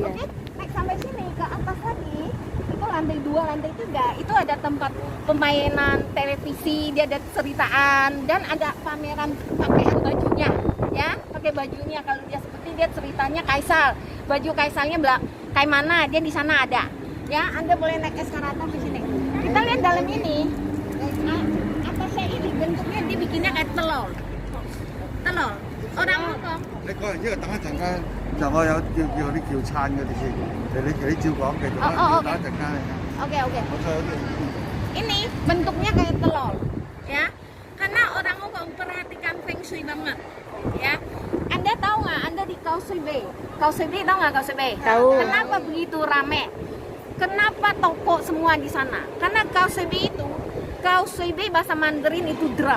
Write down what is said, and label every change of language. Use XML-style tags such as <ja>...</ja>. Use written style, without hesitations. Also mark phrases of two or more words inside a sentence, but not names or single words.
<id>Oke, naik sampai sini ke atas lagi, itu lantai 2, lantai 3 itu ada tempat pemainan televisi, dia ada ceritaan dan ada pameran pakaian bajunya, ya, pakai bajunya kalau dia seperti dia ceritanya Kaisal, baju Kaisalnya kayak mana dia di sana ada, ya. Anda boleh naik eskalator di sini. Kita lihat dalam ini, atasnya ini bentuknya dibikinnya kayak telur. Orang Hongkong.</id> <yue>你講完之後，等一陣間就我有叫啲叫餐嗰啲先，你照講繼續啦，哦等一陣間。</yue> <id>Oke.</id> <yue>我再有啲。</yue> <id>Ini bentuknya kayak telur, ya. Karena orang Hongkong perhatikan feng shui banget, ya. Anda tahu nggak? Anda di Causeway Bay. Causeway Bay tahu nggak Causeway Bay? Tahu. Kenapa begitu rame? Kenapa toko semua di sana? Karena Causeway Bay bahasa Mandarin itu drum.</id>